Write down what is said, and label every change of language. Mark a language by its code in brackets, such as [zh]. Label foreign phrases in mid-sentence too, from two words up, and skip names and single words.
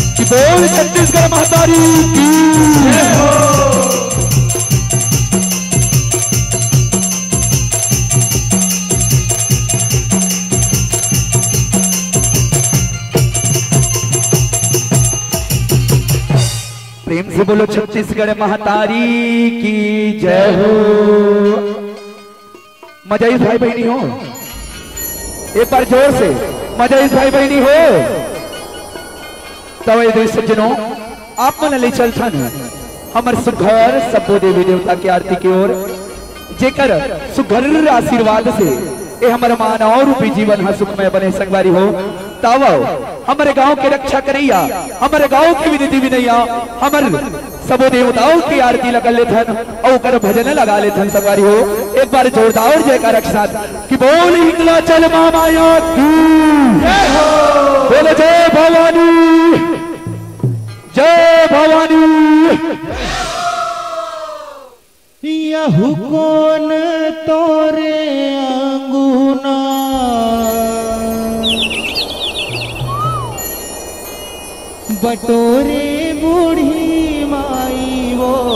[hne] बोल छत्तीसगढ़ महातारी की जय हो। प्रेम से बोलो छत्तीसगढ़ महातारी की जय हो। मजा इस भाई बहनी हो, एक बार जोर से मजा इस भाई बहनी हो। तब सज्जनों आप मन ले चलथन हमर सुघर सबो देवी देवता की आरती की ओर, जेकर सुघर आशीर्वाद से ए हमर मानव रूपी जीवन हा सुखमय बने संगवारी हो। तब हमारे गांव के रक्षा करैया, हमारे गांव की विनती विनैया, हमर सबो देवताओं की आरती लगा लेथन और कर भजन लगा लेथन संगवारी हो। एक बार जोरदार जयकार एक साथ कि बोल हिंगला चल माया की जय हो। बोले जय भवानी, जय भवानी। यहु कौन तोरे अंगुना बटोरे बूढ़ी माई वो